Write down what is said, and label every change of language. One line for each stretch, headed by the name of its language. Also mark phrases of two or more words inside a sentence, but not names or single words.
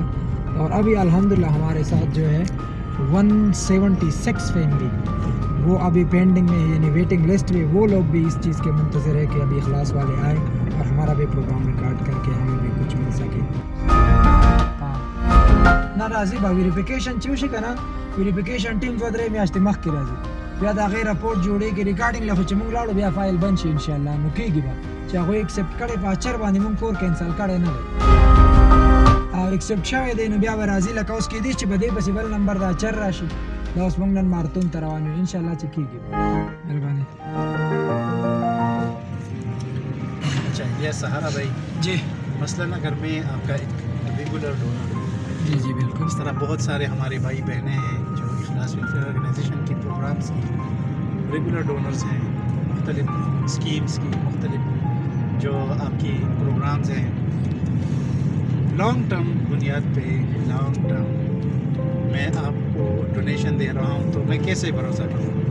Urdu: اور ابھی الحمدللہ ہمارے ساتھ جو ہے 176 فیملی وہ ابھی پینڈنگ میں، یعنی
English: waiting list
Urdu: میں، وہ لوگ بھی اس چیز کے منتظر ہے کہ ابھی اخلاص والے آئے اور ہمارا بھی پروگرام ریکارڈ کر کے ہمیں بھی کچھ مل سکے.
Pashto: نہ راضی با ویریفیکیشن چوشي کنه،
English: verification team
Pashto: 2-3 میاشتې مخکې راځي، بیا دا غیر رپورټ جوړېږي، ریکارډینګ له خو چې موږ لاړو بیا فایل بند شي
Arabic: ان شاء الله،
Pashto: نو کېږي به چې هغوی ایکسپټ کړی په اچر باندې موږ کور کینسل کړی نه دی او ایکسپټ شوی دی، نو بیا به راځي. لکه اوس کېدی چې په دې پسې بل نمبر د اچر راشي. دا اوس موږ نن مارتون ته روان یو،
Arabic: ان شاء الله
Pashto: چې کېږي. مهرباني.
Urdu: اچھا یہ سہارا بھائی جی مثلاً اگر میں آپ کا ایک
English: regular donor
Urdu: ہوں، جی جی بالکل. اس طرح بہت سارے ہمارے بھائی بہنیں ہیں جو اخلاص ویلفیئر آرگنائزیشن کی پروگرامز کی
English: regular donors
Urdu: ہیں، مختلف اسکیمز کی، مختلف جو آپ کی پروگرامز ہیں،
English: long term
Urdu: بنیاد پہ،
English: long term
Urdu: میں آپ کو ڈونیشن دے رہا ہوں، تو میں کیسے بھروسہ کروں؟